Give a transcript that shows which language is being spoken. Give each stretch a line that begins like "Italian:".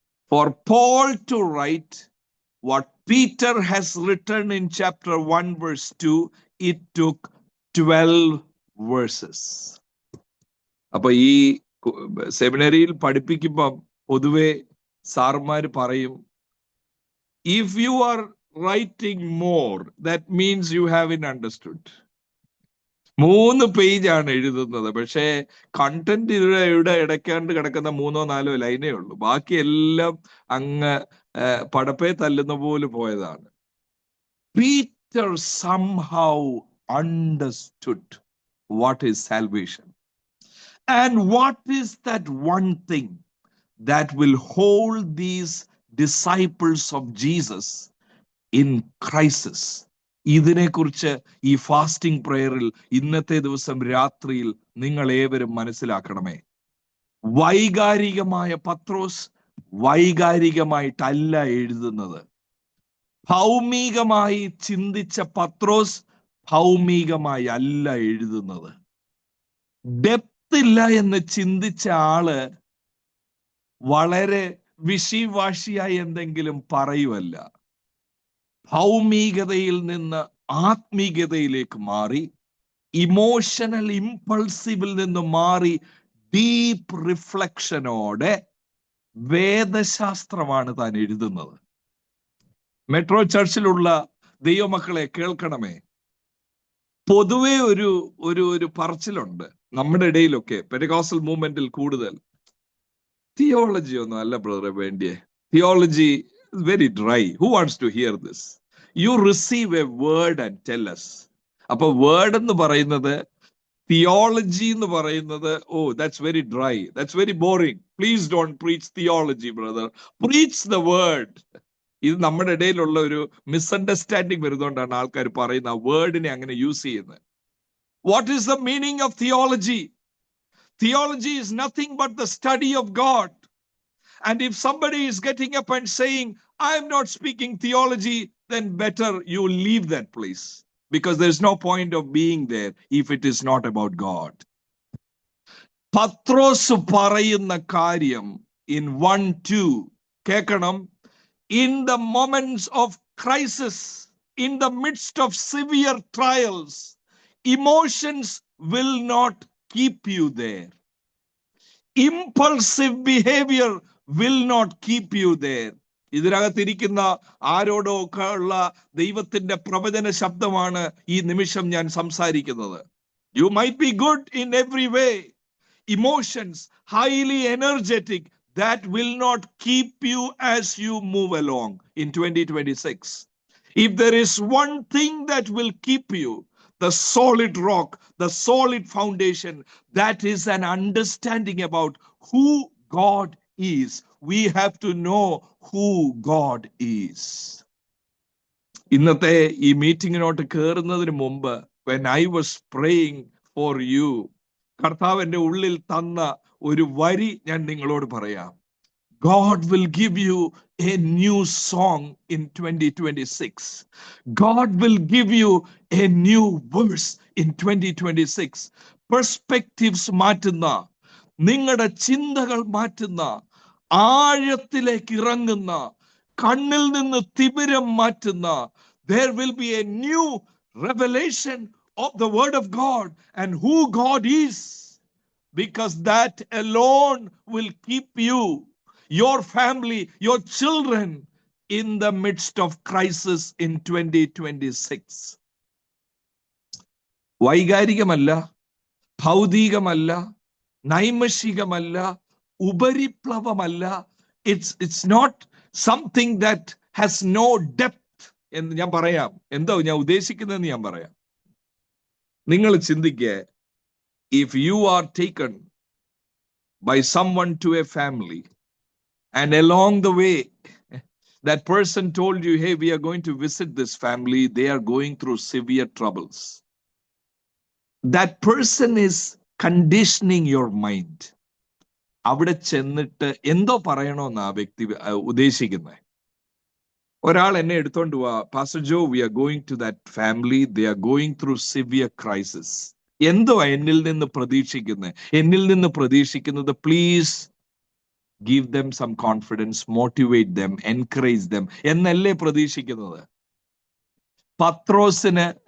English: For Paul to write what Peter has written in chapter 1 verse 2, it took 12 verses.
Malayalam: അപ്പൊ ഈ സെമിനറിയിൽ പഠിപ്പിക്കുമ്പം പൊതുവെ സാർമാര് പറയും,
English: if you are writing more, that means you haven't understood.
Malayalam: 3 പേജാണ് എഴുതുന്നത്, പക്ഷേ content ഇവിടെ ഇടയ്ക്കാണ്ട് കിടക്കുന്ന 3-4 ലൈനേ ഉള്ളൂ. ബാക്കിയെല്ലാം അങ്ങ് പടപ്പേ തല്ലുന്ന പോലെ പോയതാണ്.
English: Peter somehow understood what is salvation. And what is that one thing that will hold these disciples of Jesus in crisis?
Malayalam: ഇതിനെക്കുറിച്ച് ഈ ഫാസ്റ്റിംഗ് പ്രയറിൽ ഇന്നത്തെ ദിവസം രാത്രിയിൽ നിങ്ങൾ ഏവരും മനസ്സിലാക്കണമേ. വൈകാരികമായ പത്രോസ് വൈകാരികമായിട്ടല്ല എഴുതുന്നത്. ഭൗമികമായി ചിന്തിച്ച പത്രോസ് ഭൗമികമായി അല്ല എഴുതുന്നത്. ഡെപ്ത് ഇല്ല എന്ന് ചിന്തിച്ച ആള് വളരെ വിശിവാശിയായി എന്തെങ്കിലും പറയുമല്ല. ഭൗമികതയിൽ നിന്ന് ആത്മീകതയിലേക്ക് മാറി, ഇമോഷണൽ ഇമ്പൾസീവിൽ നിന്ന് മാറി ഡീപ്പ് റിഫ്ലക്ഷനോടെ വേദശാസ്ത്രമാണ് താൻ എഴുതുന്നത്. മെട്രോ ചർച്ചിലുള്ള ദൈവമക്കളെ കേൾക്കണമേ, പൊതുവെ ഒരു പറച്ചിലുണ്ട് നമ്മുടെ ഇടയിലൊക്കെ, പെന്റക്കോസ്റ്റൽ മൂവ്മെന്റിൽ കൂടുതൽ, തിയോളജി ഒന്നും അല്ല ബ്രദറെ വേണ്ടിയേ, theology
English: very dry. Who wants to hear this? You receive a word and tell us.
Malayalam: അപ്പൊ വേർഡ് എന്ന് പറയുന്നത്, തിയോളജി എന്ന് പറയുന്നത്,
English: oh, that's very dry, that's very boring. Please don't preach theology, brother. Preach the word.
Malayalam: ഇത് നമ്മുടെ ഇടയിലുള്ള ഒരു misunderstanding വരുന്നതുകൊണ്ടാണ് ആൾക്കാർ പറയുന്ന ആ വേർഡിനെ അങ്ങനെ യൂസ് ചെയ്യുന്നത്.
English: What is the meaning of theology? Theology is nothing but the study of God. And if somebody is getting up and saying, I am not speaking theology, then better you leave that place, because there's no point of being there if it is not about God.
Malayalam: പത്രോസ് പറയുന്ന കാര്യം
English: in 1:2
Malayalam: കേൾക്കണം.
English: In the moments of crisis, in the midst of severe trials, emotions will not keep you there. Impulsive behavior will not keep you there.
Malayalam: ഇതിനകത്തിരിക്കുന്ന ആരോടോ ഒക്കെ ഉള്ള ദൈവത്തിന്റെ പ്രവചന ശബ്ദമാണ് ഈ നിമിഷം ഞാൻ സംസാരിക്കുന്നത്.
English: You might be good in every way. Emotions, highly energetic, that will not keep you as you move along in 2026. If there is one thing that will keep you, the solid rock, the solid foundation, that is an understanding about who God is. We have to know who God is.
Malayalam: ഇന്നത്തെ ഈ മീറ്റിങ്ങിനോട്ട് കയറുന്നതിന് മുമ്പ്,
English: when I was praying for you,
Malayalam: കർത്താവ് എൻ്റെ ഉള്ളിൽ തന്ന ഒരു വരി ഞാൻ നിങ്ങളോട് പറയാം.
English: God will give you a new song in 2026. God will give you a new verse in 2026. Perspectives
Malayalam: മാറ്റുന്ന, നിങ്ങളുടെ ചിന്തകൾ മാറ്റുന്ന, ആഴത്തിലേക്ക് ഇറങ്ങുന്ന, കണ്ണിൽ നിന്ന് തിമിരം മാറ്റുന്ന,
English: there will be a new revelation of the word of God and who God is, because that alone will keep you, your family, your children in the midst of crisis in 2026.
Malayalam: വൈകാരികമല്ല, ഭൗതികമല്ല, നൈമിഷികമല്ല, ഉപരിപ്ലവമല്ല.
English: It's not something that has no depth
Malayalam: എന്ന് ഞാൻ പറയാം. എന്തോ ഞാൻ ഉദ്ദേശിക്കുന്നതെന്ന് ഞാൻ പറയാം. നിങ്ങൾ ചിന്തിക്കുക,
English: if you are taken by someone to a family and along the way that person told you, hey, we are going to visit this family, they are going through severe troubles. That person is conditioning your mind.
Malayalam: അവിടെ ചെന്നിട്ട് എന്തോ പറയണമെന്ന് ആ വ്യക്തി ഉദ്ദേശിക്കുന്നത്. ഒരാൾ എന്നെ എടുത്തോണ്ട് പോവാ,
English: Pastor Joe, we are going to that family, they are going through severe crisis.
Malayalam: എന്തോ എന്നിൽ നിന്ന് പ്രതീക്ഷിക്കുന്നത്, please
English: give them some confidence, motivate them, encourage them
Malayalam: എന്നല്ലേ പ്രതീക്ഷിക്കുന്നത്. പത്രോസിന്